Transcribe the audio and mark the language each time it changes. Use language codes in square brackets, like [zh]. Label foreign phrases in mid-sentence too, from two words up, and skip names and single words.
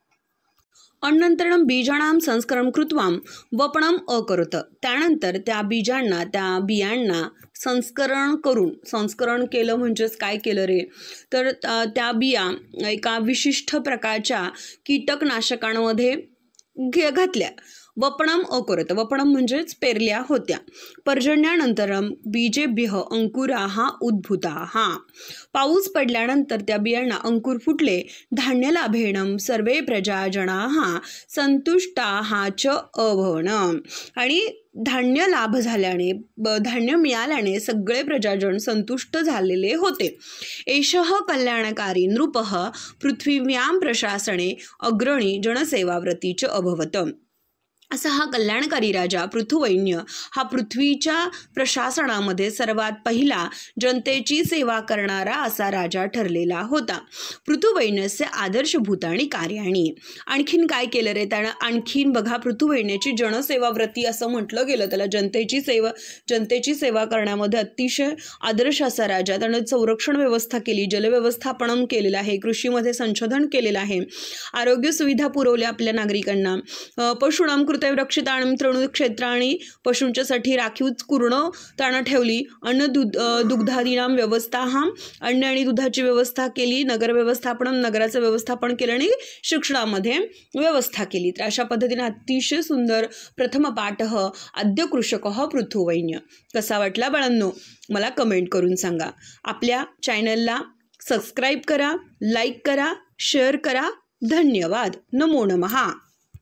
[sa] अनंतरम बीजाणाम संस्करण कृत्वाम वपणम अकरोत. [mr] त्यानंतर त्या बीजांना, त्या बियांना संस्करण केलं म्हणजेच काय केलं रे, तर त्या बिया एका विशिष्ट प्रकारच्या कीटकनाशकांमध्ये घातल्या. [sa] वपणम अकरोत. [mr] वपणम म्हणजेच पेरल्या होत्या. [sa] पर्जन्यानंतरम बीजेभ्य अंकुराः उद्भूताः. [mr] पाऊस पडल्यानंतर त्या बियांना अंकुर फुटले. [sa] धान्य लाभेणम सर्वे प्रजाजनाः संतुष्टाः च अभवन. [mr] आणि धान्य लाभ झाल्याने, धान्य मिळाल्याने सगळे प्रजाजन संतुष्ट झालेले होते. [sa] एषः कल्याणकारी नृपः पृथ्वीव्यां प्रशासने अग्रणी जनसेवाव्रती च अभवत. [mr] असा हा कल्याणकारी राजा पृथुवैन्य हा पृथ्वीच्या प्रशासनामध्ये सर्वात पहिला जनतेची सेवा करणारा असा राजा ठरलेला होता. [sa] पृथुवैन्यस्य आदर्शभूत आणि कार्याणी. [mr] आणखीन काय केलं रे त्यानं? आणखीन बघा, पृथुवैन्याची जनसेवा व्रती असं म्हटलं गेलं त्याला. जनतेची सेवा करण्यामध्ये अतिशय आदर्श असा राजा. त्यानं संरक्षण व्यवस्था केली, जलव्यवस्थापन केलेलं आहे, कृषीमध्ये संशोधन केलेलं आहे, आरोग्य सुविधा पुरवल्या आपल्या नागरिकांना, [sa] पशूणाम कृते रक्षिताणं तृणक्षेत्राणी, [mr] पशूंच्यासाठी राखीव कुरणं त्यानं ठेवली, [sa] दुग्धादीनाम व्यवस्था, [mr] अन्न आणि दुधाची व्यवस्था केली, नगराचं व्यवस्थापन केलं आणि शिक्षणामध्ये व्यवस्था केली. तर अशा पद्धतीने अतिशय सुंदर प्रथम पाठ [sa] अद्य कृषक पृथुवैन्य. [mr] कसा वाटला बाळांनो? मला कमेंट करून सांगा. आपल्या चॅनलला सबस्क्राईब करा, लाईक करा, शेअर करा. धन्यवाद. [sa] नमो नमः.